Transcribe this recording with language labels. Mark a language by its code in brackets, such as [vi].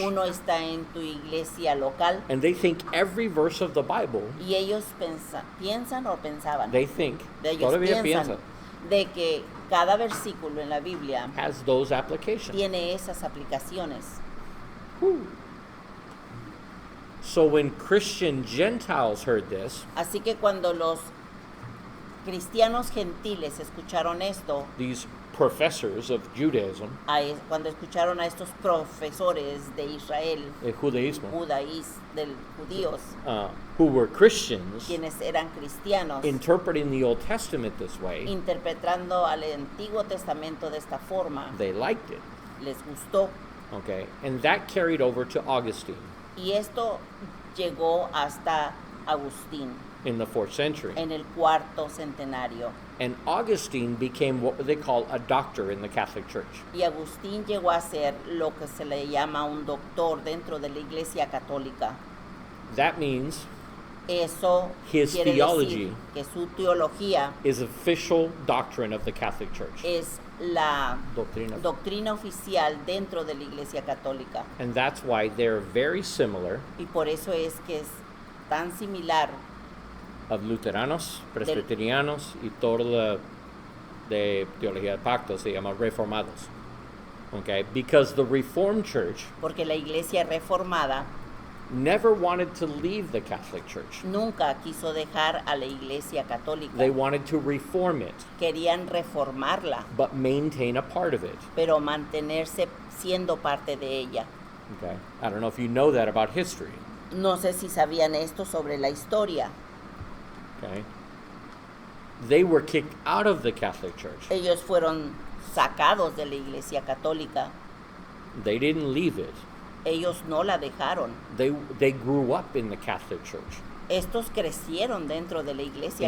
[es] uno está en tu iglesia local. [en] and they think every verse of the Bible, [es] Y ellos piensan o pensaban, [en] they think, [es] de ellos todavía piensan piensan, de que Cada versículo en la Biblia [en] has those applications. [es] tiene esas aplicaciones. [en] So when Christian Gentiles heard this, [es] Así que cuando los cristianos gentiles escucharon esto, [en] these professors of Judaism, [es] cuando escucharon a estos profesores de Israel, el judaísmo, judíos, [en] who were Christians, [es] quienes eran cristianos, [en] interpreting the Old Testament this way, [es] interpretando al Antiguo Testamento de esta forma, [en] they liked it. [es] les gustó. [en] Okay, and that carried over to Augustine [es] Y esto llegó hasta Agustín [en] in the 4th century. [es] en el cuarto centenario. [en] And Augustine became what they call a doctor in the Catholic Church. [es] Y Agustín llegó a ser lo que se le llama un doctor dentro de la Iglesia Católica. [en] That means [es] Eso [en] His [es] quiere [en] theology [es] decir que su teología [en] is official doctrine of the Catholic Church. [es] es la Doctrina. doctrina oficial dentro de la Iglesia Católica. [en] And that's why they're very similar [es] Y por eso es que es tan similar of luteranos, presbiterianos y toda la de teología del pacto se llama reformados. [en] Okay, because the Reformed Church [es] porque la Iglesia reformada [en] never wanted to leave the Catholic Church. [es] nunca quiso dejar a la Iglesia Católica. [en] They wanted to reform it, [es] Querían reformarla, [en] but maintain a part of it. [es] pero mantenerse siendo parte de ella. [en] Okay, I don't know if you know that about history. [es] No sé si sabían esto sobre la historia. [en] Okay, they were kicked out of the Catholic Church. [es] Ellos fueron sacados de la Iglesia Católica. [en] They didn't leave it. [es] Ellos no la dejaron. [en] They grew up in the Catholic Church, [es] Estos crecieron dentro de la Iglesia